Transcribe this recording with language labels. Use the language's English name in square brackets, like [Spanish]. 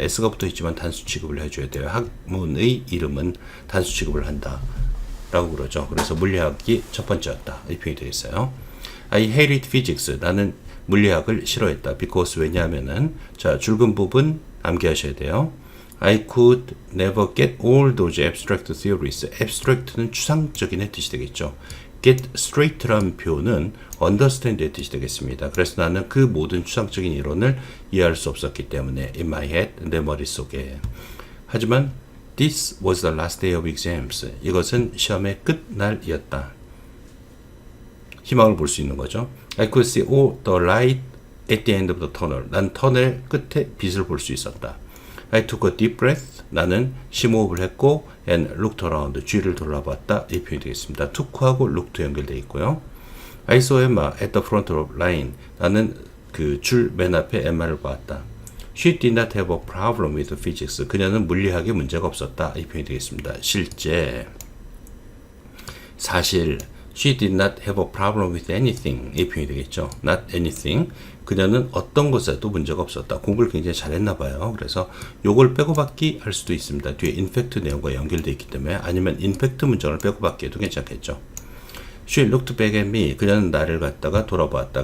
[Korean] S가 붙어 있지만 단수 취급을 해줘야 돼요. 학문의 이름은 단수 취급을 한다. 라고 그러죠. 그래서 물리학이 첫 번째였다. 이 표현이 되겠어요. [English] I hated physics. [Korean] 나는 물리학을 싫어했다. because 왜냐하면은 자 줄근 부분 암기하셔야 돼요. [English] I could never get all those abstract theories. [Korean] abstract는 추상적인의 뜻이 되겠죠. get straight라는 표현은 understand의 뜻이 되겠습니다. 그래서 나는 그 모든 추상적인 이론을 이해할 수 없었기 때문에 [English] in my head, [Korean] 내 머릿속에. [English] 하지만 this was the last day of exams. [Korean] 이것은 시험의 끝날이었다. 희망을 볼 수 있는 거죠. [English] I could see all the light at the end of the tunnel. [Korean] 난 터널 끝에 빛을 볼 수 있었다. [English] I took a deep breath. [Korean] 나는 심호흡을 했고 [English] and looked around. [Korean] 주위를 돌아봤다. 이 표현이 되겠습니다. took하고 looked 연결되어 있고요. [English] I saw Emma at the front of line. [Korean] 나는 그 줄 맨 앞에 엠마를 보았다. [English] She did not have a problem with physics. [Korean] 그녀는 물리학에 문제가 없었다. 이 표현이 되겠습니다. 실제 사실 [English] She did not have a problem with anything. [Korean] 이 표현이 되겠죠. [English] Not anything. [Korean] 그녀는 어떤 것에도 문제가 없었다. 공부를 굉장히 잘했나 봐요. 그래서 요걸 빼고 받기 할 수도 있습니다. 뒤에 in fact 내용과 연결되어 있기 때문에 아니면 in fact 문장을 빼고 받기 해도 괜찮겠죠. [English] She looked back at me. [Korean] 그녀는 나를 갖다가 돌아보았다.